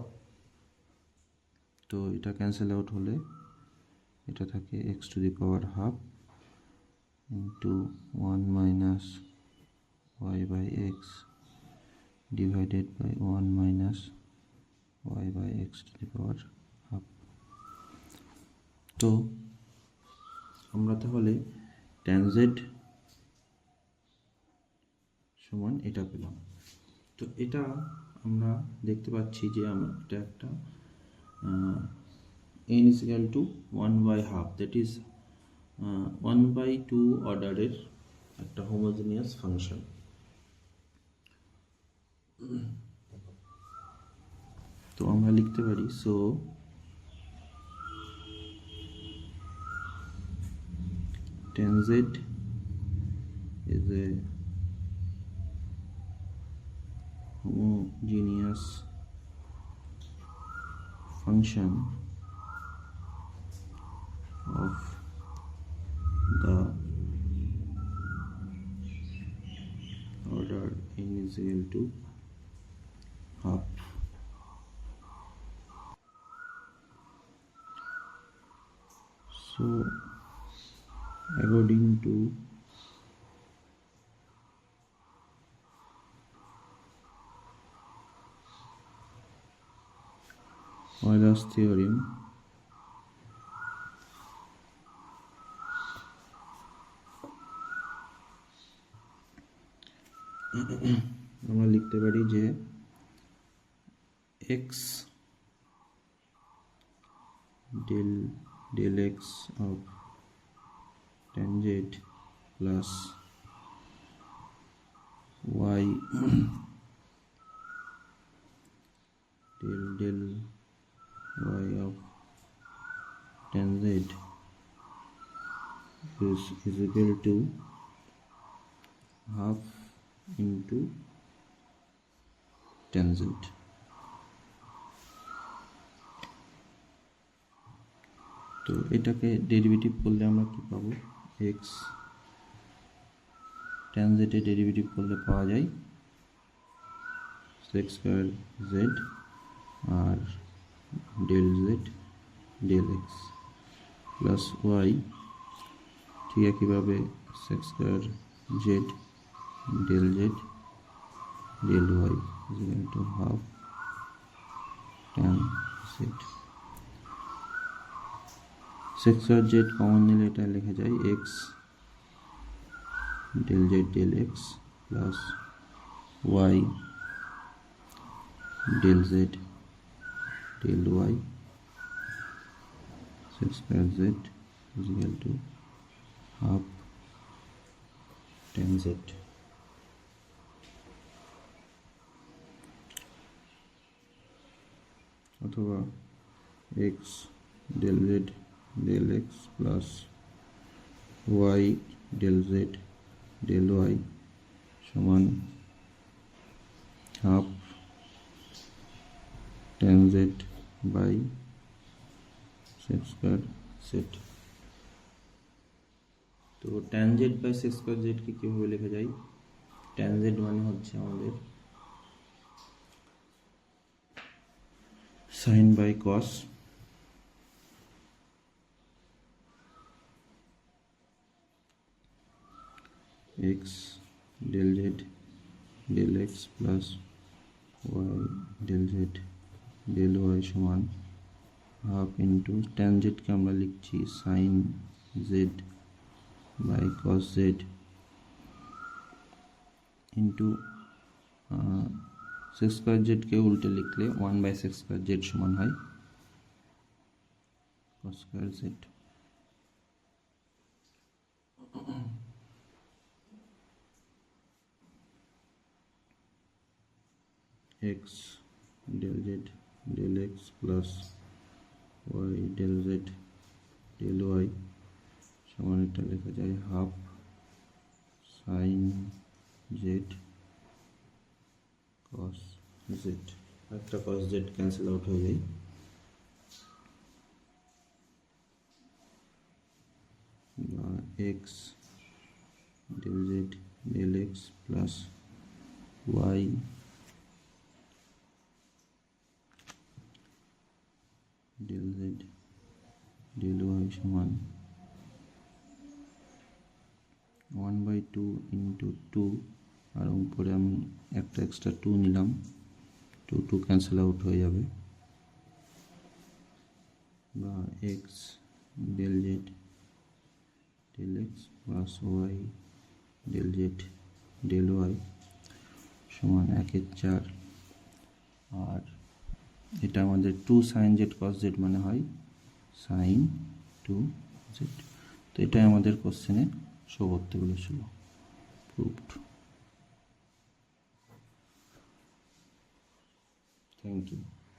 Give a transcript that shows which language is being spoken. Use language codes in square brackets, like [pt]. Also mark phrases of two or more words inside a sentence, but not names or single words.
[en] তো এটা cancel out হলে এটা থাকে x to the power half into 1 minus y by x divided by 1 minus y by x to the power half. [bn] তো আমরা তাহলে tan z সমান এটা পেলাম। তো এটা আমরা দেখতে পাচ্ছি যে এটা একটা [en] n is equal to 1 by half, that is 1/2 [bn] অর্ডারের একটা [en] homogeneous function. [bn] তো আমরা লিখতে পারি সো [en] tan z is a homogeneous function of the order n is equal to half। So according to Euler's theorem, [bn] আমরা লিখতে পারি যে [en] x del x of tan z plus y del y of tan z is equal to half into tan z. [bn] তো এটাকে ডেরিভেটিভ করলে আমরা কি পাবো, x tan z এর ডেরিভেটিভ করলে পাওয়া যায় [en] sec square z আর del z del x plus y, [bn] ঠিক একইভাবে [en] sec square z del z del y is equal to half tan z. sec square z common [bn] নিলে এটা লেখা যায় [en] x del z del x plus y del z del y sec square z is equal to half tan z. অথবা x del z del x plus y del z del y সমান half tan z by sec square z. [bn] তো [en] tan z by sec square z [bn] কে কিভাবে লেখা যায়, tan z মানে হচ্ছে আমাদের [en] sin by cos x del z del x plus y del z del y সমান half into tan z [bn] কে আমরা লিখছি [en] sin z by cos z into sec square z [bn] কে উল্টে লিখলে [en] 1 by sec square z [bn] সমান হয় [en] cos square z. x del z del x plus y del z del y [bn] সমান এটা লেখা যায় [en] half sin z cos z, একটা cos z cancel out [bn] হয়ে যায়, [en] x del z del x plus y del z del y সমান 1/2 into 2 [bn] আর উপরে আমি একটা এক্সট্রা 2 নিলাম, 2 [en] cancel out [bn] হয়ে যাবে, [en] বা x del z del x plus y del z del y সমান 1/4। [bn] আর এটা আমাদের 2 sin z cos z মানে হয় sin 2z। তো এটাই আমাদের কোশ্চেনে শো করতে বলেছিল, প্রুভড। [en] thank you.